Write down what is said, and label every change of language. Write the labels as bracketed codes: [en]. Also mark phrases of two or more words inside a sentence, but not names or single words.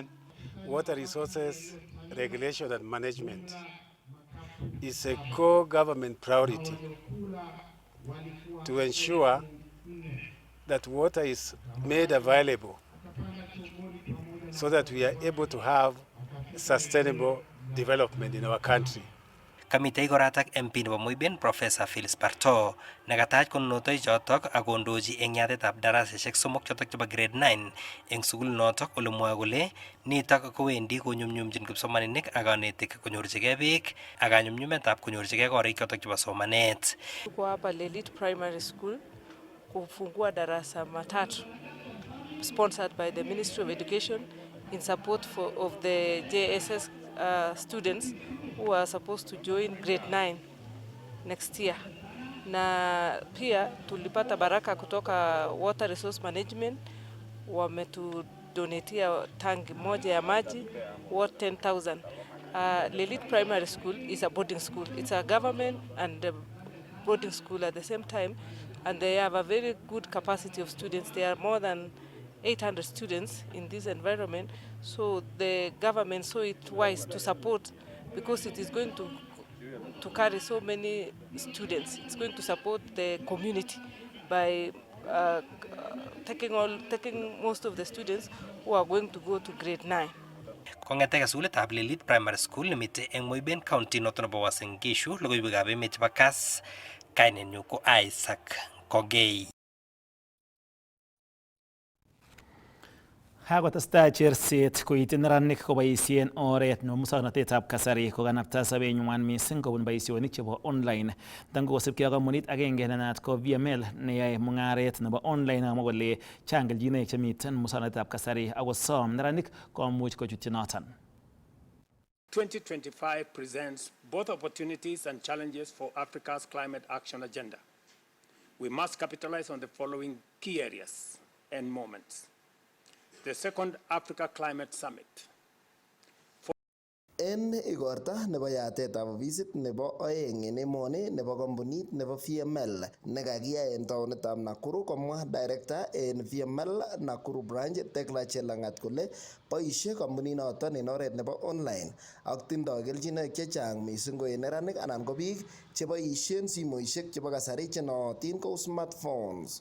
[en] Water resources regulation and management is a core government priority to ensure that water is made available so that we are able to have sustainable development in our country. [kln] Kamitei koratak MP nebo Moiben Professor Phyllis Barto nakatach konunotoi chotok ak kondochi eng yatetab daraseshek somok chotok chebo grade 9 eng sukul notok ole mwae kole nitok kowendi konyumnyumchin kipsomaninik ak kanetik konyorchigei beek ak kanyumnyumetab konyorchigei korik chotok chebo somanet. [sw] Tuko hapa [en] Lelit Primary School [sw] kufungua darasa matatu [en] sponsored by the Ministry of Education in support of the JSS students who are supposed to join grade 9 next year. [sw] Na pia tulipata baraka kutoka Water Resource Management, wametudonetia tangi moja ya maji worth 10,000. [en] Lelit Primary School is a boarding school. It's a government and a boarding school at the same time, and they have a very good capacity of students. There are more than 800 students in this environment, so the government saw it wise to support, because it is going to carry so many students. It's going to support the community by taking most of the students who are going to go to grade 9. [kln] Kong'ete sukulitab Lelit Primary School nemite eng Moiben County noto nebo Uasin Gishu, logoiwekab emet chebo Kass, kainenyu ko Isaac Kogei. Hakotestai cherset koityi neranik koboisien oret nebo musoknotetab kasari kokanapta sobenywan mising kobun boisionik chebo online. Tangosibkei ak kampunit agenge ne naat ko VML neyoe mung'aret nebo online amwa kole chang keljinoik chemiten musoknotetab kasari akosom neranik komuch kochutyi noton. [en] 2025 presents both opportunities and challenges for Africa's climate action agenda. We must capitalize on the following key areas and moments. The second Africa Climate Summit. [kln] En igorta nebo yatetab ofisit nebo oeng en emoni nebo kampunit nebo VML nekakiyai en taonitab Nakuru, komwa director en VML Nakuru branch Tekla Chelangat kole boisie kampuninoton en oret nebo online ak tindoi keljinoik chechang mising ko en neranik anan ko biik cheboisien simoisiek chebo kasari chenootin ko smartphones.